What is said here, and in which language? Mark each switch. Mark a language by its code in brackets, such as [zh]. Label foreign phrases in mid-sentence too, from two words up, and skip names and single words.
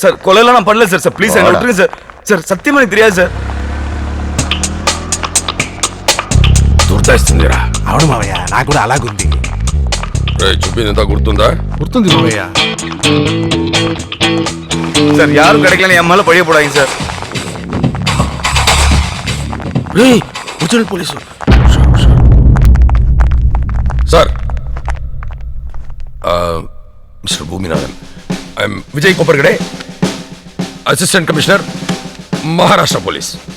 [ta] சார் கொலையெல்லாம் நான் பண்ணல சார். சார் ப்ளீஸ் என்ன விட்டுருங்க சார். சார் சத்தியமா எனக்கு தெரியாது సార్. [te] గుర్తొస్తుందిరా. అవును మావయ్య, నాకు కూడా అలాగుంది. చెప్పిందంతా గుర్తుందా? గుర్తుంది మావయ్య. [ta] சார் யாரும் கிடைக்கலன்னு என் மேல பழிய போடாதீங்க சார். [en] original police சார். Mister Boominathan, I am Vijay Kopparkade, Assistant Commissioner, Maharashtra Police.